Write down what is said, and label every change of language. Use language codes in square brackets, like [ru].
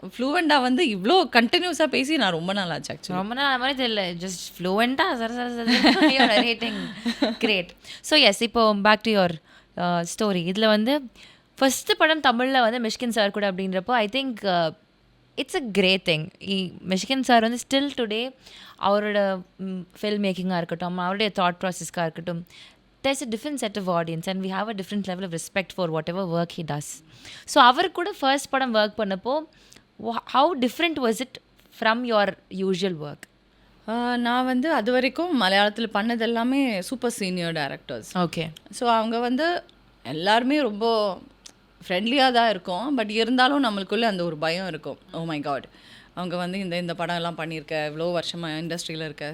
[ta] ஃப்ளூவெண்ட்டாக வந்து இவ்வளோ கண்டினியூஸாக பேசி நான் ரொம்ப நாள் ஆச்சு ஆக்சுவலி. ரொம்ப நாள் மாதிரி தெரியல, just ஃப்ளூவெண்ட்டாக rating great. So S, இப்போ பேக் டு யுவர் ஸ்டோரி. இதில் வந்து ஃபஸ்ட்டு படம் தமிழில் வந்து மிஷ்கின் சார் கூட அப்படின்றப்போ [en] I think it's a great thing. [ta] Mysskin sir வந்து ஸ்டில் டுடே அவரோட ஃபில்ம் மேக்கிங்காக இருக்கட்டும், [en] அவருடைய தாட் ப்ராசஸ்க்காக இருக்கட்டும், there's a different set of audience and we have a different level of respect for whatever work he does. So [ta] அவர் கூட first படம் work பண்ணப்போ [en] how different was it from your usual work? [ta] நான் வந்து அது வரைக்கும் மலையாளத்தில் பண்ணது எல்லாமே super senior directors. [en] Okay. [ta] So அவங்க வந்து எல்லாருமே ரொம்ப ஃப்ரெண்ட்லியாக தான் இருக்கும். பட் இருந்தாலும் நம்மளுக்குள்ளே அந்த ஒரு பயம் இருக்கும். [en] oh my God, [ta] அவங்க வந்து இந்த படம் எல்லாம் பண்ணியிருக்க, இவ்வளோ வருஷமாக இண்டஸ்ட்ரியில் இருக்க.